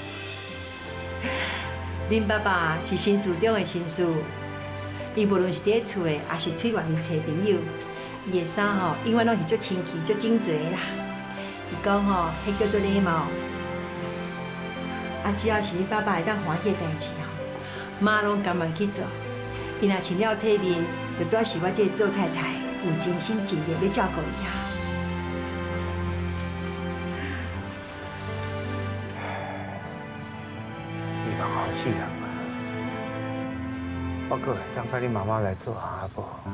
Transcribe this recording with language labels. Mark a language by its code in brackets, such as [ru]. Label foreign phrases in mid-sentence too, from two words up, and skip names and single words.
[nan] 恁爸爸是新书中的新书，伊无论是伫咧厝的，还是出外面找朋友，伊的衫吼永远拢是足清气、足整齐的啦。伊讲吼，迄叫做礼貌。啊，只要是恁爸爸会当欢喜的代志吼，妈拢甘愿去做。伊若穿了体面，就表示我这个做太太有尽心尽力咧照顾伊啊。希望后世人啊，我阁会当甲你妈妈来做下步。